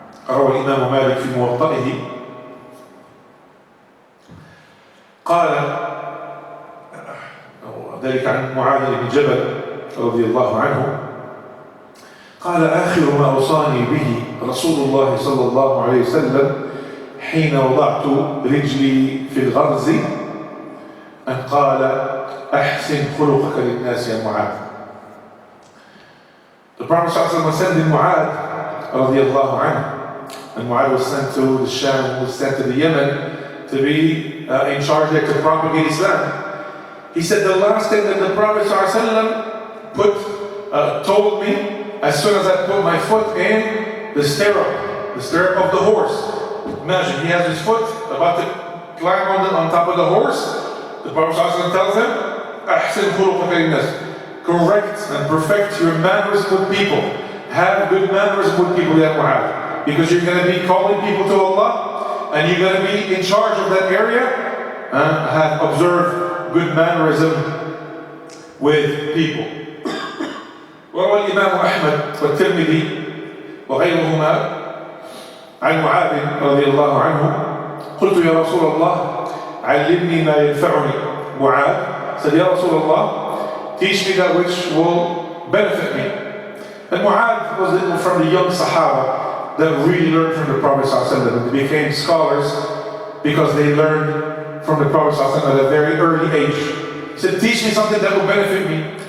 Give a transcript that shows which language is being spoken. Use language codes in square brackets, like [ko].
[ar] روى الإمام مالك في موطئه قال ذلك عن معاذ بن جبل رضي الله عنه قال آخر ما أوصاني به رسول الله صلى الله عليه وسلم حين وضعت رجلي في الغرز أن قال أحسن خلقك للناس يا معاذ. [en] The Prophet ﷺ was sending Mu'adh radiallahu anhu, and Mu'adh was sent to the Sham, was sent to the Yemen to be in charge there to propagate Islam. He said the last thing that the Prophet ﷺ told me as soon as I put my foot in the stirrup of the horse. Imagine, he has his foot about to climb on top of the horse. The Prophet ﷺ tells him, أحسن خلقك للناس. Correct and perfect your manners with people. Have good manners with people, ya Mu'adh. Because you're going to be calling people to Allah, and you're going to be in charge of that area, and have observed good mannerism with people. [ar] وروى الإمام أحمد والترمذي وغيرهما عن معاذ رضي الله عنه قلت يا رسول الله علمني ما ينفعني. Mu'adh [en] said, Ya Rasulullah, teach me that which will benefit me. And Mu'adh was from the young Sahaba that really learned from the Prophet ﷺ, and they became scholars because they learned from the Prophet ﷺ at a very early age. He said, teach me something that will benefit me.